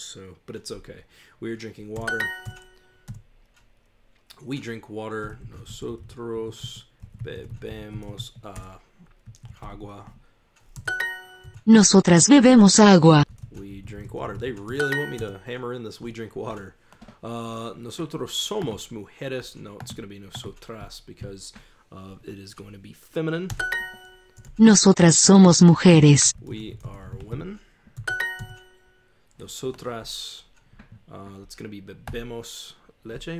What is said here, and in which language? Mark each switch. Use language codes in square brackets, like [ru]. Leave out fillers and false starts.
[en] So, but it's okay. We are drinking water. We drink water. [es] Nosotros bebemos agua. Nosotras bebemos agua. [en] We drink water. They really want me to hammer in this we drink water. [es] Nosotros somos mujeres. [en] No, it's going to be nosotras because it is going to be feminine. [es] Nosotras somos mujeres. [en] We are women. Nosotras. That's going to be bebemos leche.